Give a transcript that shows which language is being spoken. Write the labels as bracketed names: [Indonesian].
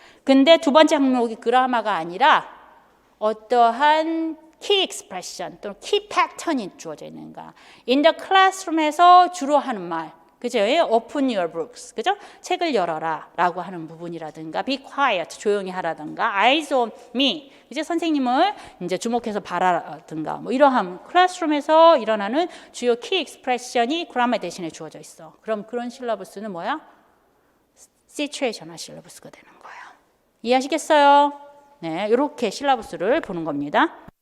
[Korean] 근데 두 번째 항목이 그라마가 아니라 어떠한 키 익스프레션 또는 키 패턴이 주어져 있는가. [English] In the classroom [Korean] 에서 주로 하는 말. 그죠? [English] Open your books. 그죠? [Korean] 책을 열어라 라고 하는 부분이라든가 [English] be quiet. [Korean] 조용히 하라든가 [English] eyes on me. [Korean] 이제 선생님을 이제 주목해서 봐라든가 뭐 이러한 클래스룸에서 일어나는 주요 키 익스프레션이 그라마 대신에 주어져 있어. 그럼 그런 실러버스는 뭐야? 시츄에이셔널 실러버스가 되는 거야. 이해하시겠어요? 네, 이렇게 실러버스를 보는 겁니다.